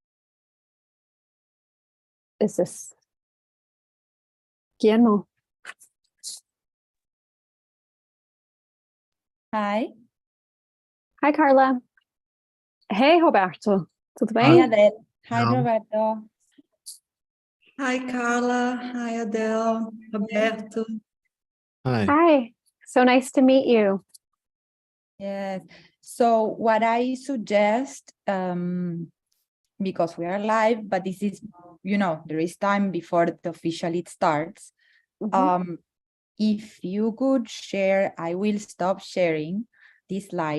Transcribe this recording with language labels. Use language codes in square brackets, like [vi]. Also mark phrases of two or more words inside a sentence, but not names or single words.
[en] Is this Guillermo? Hi. Hi, Carla. Hey, Roberto. [pt] Tudo [en] Hi, [pt] bem? [en] Adele. Hi, [pt] Não. [en] Roberto. Hi, Carla. Hi, Adele. Roberto. Hi. Hi. So nice to meet you. Yes. So what I suggest, because we are live, but this is, there is time before it officially starts. Mhm. If you could share, I will stop sharing this slide.